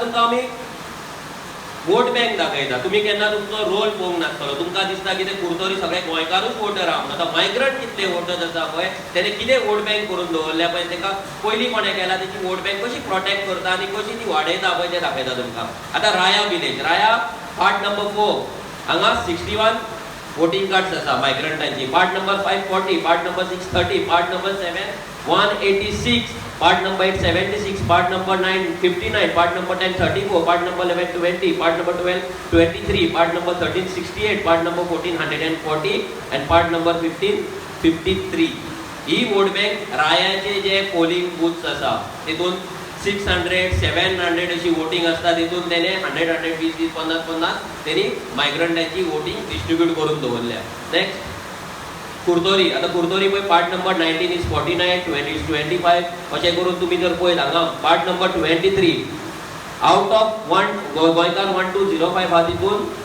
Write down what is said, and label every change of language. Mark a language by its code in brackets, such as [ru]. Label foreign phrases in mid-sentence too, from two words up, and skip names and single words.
[kok] तुमकां आमी [en] vote bank [kok] दाखयता तुमी केन्ना तुमचो रोल पळोवंक नासतलो तुमकां दिसता की ते कुर्तोरी सगळे गोंयकारूच वोटर आहा आतां मायग्रंट कितले वोटर्स आसा पळय तेणे कितें [en] vote bank [kok] करून दवरल्या पळय ताका पयलीं कोणें केला तेची [en] vote bank [kok] कशी प्रोटेक्ट करता आनी कशी ती वाडयता पळय तें दाखयता तुमकां आतां [en] Raia village Raia part number 4 [kok] हांगा 61 [en] voting cards [kok] आसा मायग्रंटांची [en] part number 540 part number 630 part number 7 186 part number 8 76 part number 9 59 part number 10 34 part number 11 20 part number 12 23 part number 13 68 part number 14 140 and part number 15 53 ही vote bank [kok] रायाचे जे [en] polling booths [kok] आसा तितून 600 700 अशी वोटिंग असता तितून तेणे 100 120 50 50 तेणी मायग्रंटांची वोटिंग डिस्ट्रीब्यूट करून दवरल्या नेक्स्ट कुर्तोरी आता कुर्तोरी पळय [en] part number 19 is 49 20 is 25 [kok] अशें करून तुमी जर पळयत हांगा [en] part number 23 out of 1 [kok] गोंयकार 1205 हा तितून